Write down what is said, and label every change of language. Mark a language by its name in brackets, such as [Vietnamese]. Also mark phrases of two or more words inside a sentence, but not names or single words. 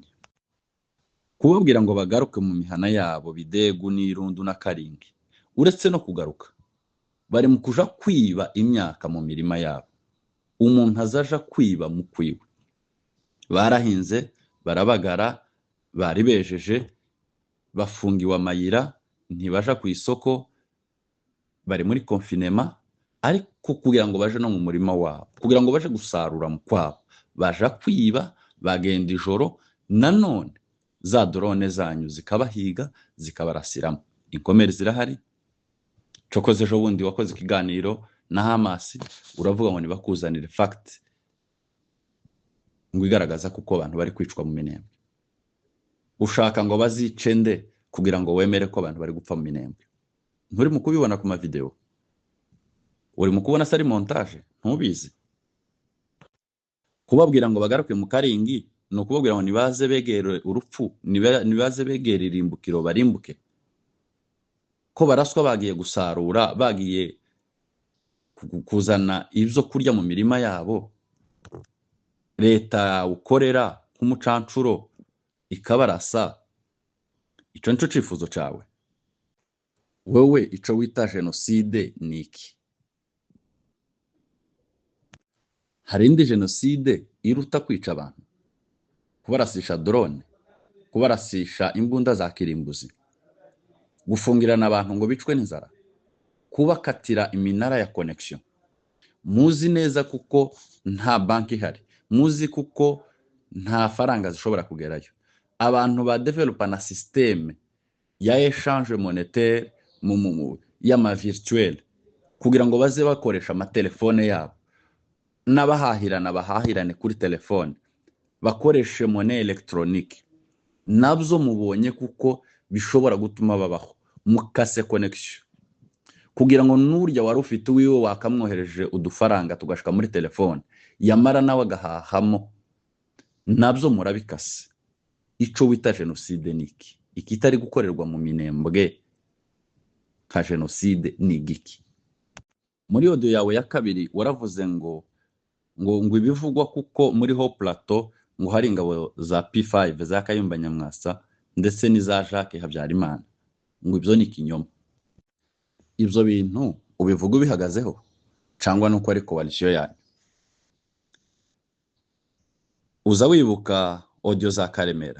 [Kinyarwanda] Kubabwira ngo bagaruke mu mihana yabo, Bidegu n'Irundu na Karingi, uretse no kugaruka bari mu kuja kwiba imyaka mu mirima yabo. Umuntu azaja kwiba mu kwiwe. Barahinze, barabagara, bari bejeje, bafungiwe amayira, ntibaja ku isoko, bari muri confinement, ariko kugira ngo baje no mu murima wabo, kugira ngo baje gusarura mu kwabo, baja kwiba, bagenda ijoro, nanone za drone zanyu zikabahiga zikabarasiramo. Inkomere zirahari. Cokoze ejo bundi wakoze ikiganiro na Hamas, uravuga ngo nibakuzanire fact ngo igaragaza kuko abantu bari kwicwa mu Minembwe. Ushaka ngo bazice nde kugira ngo wemere ko abantu bari gupfa mu Minembwe? Nturi mu kubibona ku mavideo? Uri mu kubona sari montage? Ntubizi? Kubabwira ngo bagaruke mu Karingi no kubabwira ngo nibaze begere urupfu, nibaze begere irimbukiro barimbuke. Ko baraswa bagiye gusarura, bagiye kuzana ibyo kurya mu mirima yabo, leta ukorera nk'umucancuro ikabarasa. [Rundi] Ico nico cifuzo cawe? Wewe ico wita genocide niki? Hari indi genocide iruta kwica abantu? [Kinyarwanda] Kubarasisha drone, kubarasisha imbunda za kirimbuzi, gufungirana abantu ngo bicwe n'inzara, kubakatira iminara ya connection. Muzi neza kuko nta banki ihari, muzi kuko nta faranga zishobora kugerayo. Abantu ba developa na systeme ya [French] échange monétaire [Kinyarwanda] y'ama virtuel kugira ngo baze bakoresha amatelefone yabo, n'abahahirana bahahirane kuri telefone, bakoreshe [French] monnaie électronique. [Kinyarwanda] Nabyo mubonye kuko bishobora gutuma babaho. Mukase connection kugira ngo n'urya wari ufite wiwe wakamwohereje udufaranga tugashika muri telefone, yamara nawe agahahamo. Nabyo murabikase. Ico wita genocide niki? Ikitari gukorerwa mu Minembwe ka genocide ni igiki? Muri audio yawe ya kabiri waravuze ngo ibivugwa kuko muri Haut Plateau ngo hari ingabo za P5 za Kayumba Nyamwasa ndetse n'iza Jacques Habyarimana, ngo ibyo ni kinyoma. Ibyo bintu ubivuga ubihagazeho cyangwa nuko ari coalition yanyu? Uza wibuka audio za Karemera.